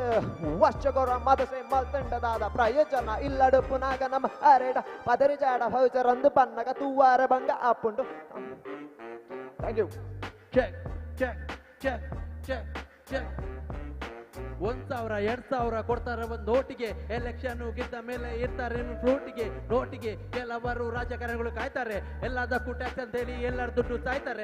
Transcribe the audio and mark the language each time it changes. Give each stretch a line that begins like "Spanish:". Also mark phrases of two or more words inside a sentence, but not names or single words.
Tulu: ವರ್ಷಗೊರ ಮದಸೆ ಮಲ್ತಂಡದಾದ ಪ್ರಯೋಜನ ಇಲ್ಲಡು ಪುನಾಗ ನಮ್ಮ ಅರೆಡ ಪದರಿ ಜಾಡ ಹೌಚರಂದು ಪನ್ನಗ ತೂವಾರ ಬಂಗ ಆಪುಂಡು.
English: Thank you. check check check check check.
Kannada: 1,000 2,000 ಕೊಡ್ತಾರೆ ಒಂದು ನೋಟಿಗೆ, ಎಲೆಕ್ಷನ್ ಗೆದ್ದ ಮೇಲೆ ಇರ್ತಾರೆ ಫ್ಲೋಟಿಗೆ ನೋಟಿಗೆ. ಕೆಲವರು ರಾಜಕಾರಣಿಗಳು ಕಾಯ್ತಾರೆ, ಎಲ್ಲದಕ್ಕೂ ಟ್ಯಾಕ್ಸ್ ಅಂತ ಹೇಳಿ ಎಲ್ಲರ ದುಡ್ಡು ಸಾಯ್ತಾರೆ.